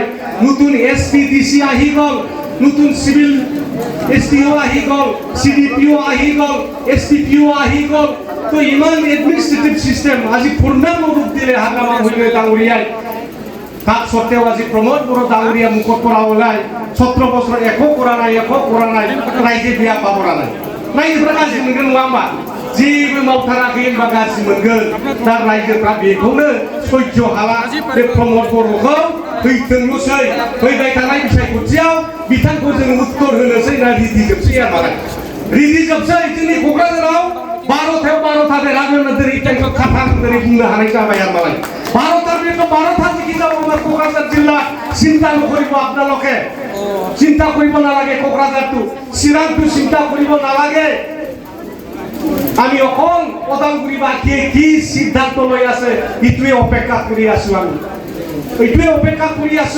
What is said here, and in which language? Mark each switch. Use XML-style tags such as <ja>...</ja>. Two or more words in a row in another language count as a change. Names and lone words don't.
<as>নতুন SP DC আহি গ'ল, নতুন সিভিল STO আহি গ'ল, CDPO আহি গ'ল, STPO আহি গ'ল। তো ইমান এডমিনিষ্ট্ৰেটিভ সিস্টেম আজি পূৰ্ণাংগ ৰূপ দিলে হাগ্ৰামা মহিলা ডাঙৰীয়াই। তাত সত্ত্বেও আজি প্ৰমোদ বড়ো ডাঙৰীয়া মুখৰ পৰা ওলাই 17 বছৰ একো কৰা নাই, ৰাইজে বেয়া পাব নালাগে।</as> <brx>ৰাইজেफ्रा गाज्रि मोनगोन नङा होमबा? जेबो मावथाराखै होनबा गाज्रि मोनगोन। दा रायजोफ्रा बेखौनो सह्य हाला बे प्रमोद बर'खौ फैथोंल'सै, फैबाय थानाय बिसायख'थियाव बिथांखौ जों उत्तर होनोसै ना रेडि जोबसै आरो रेडि जोबसै। जोंनि क'क्राझाराव 12थायाव 12था बेरागोन दिनै टेंखौ खाथा होननानै बुंनो हानाय जाबाय आरो मालाय 12थार बेखौ 12था जिखि</brx> <as>যাব আমাৰ क'क्राझार जिल्ला চিন্তা নকৰিব। আপোনালোকে চিন্তা কৰিব নালাগে, ক'ক্ৰাঝাৰটো চিৰাংটো চিন্তা কৰিব নালাগে। আমি অকল ওদালগুৰিবাসীয়ে কি সিদ্ধান্ত লৈ আছে এইটোৱে অপেক্ষা কৰি আছো। আমি এইটোৱে অপেক্ষা কৰি আছো।</as>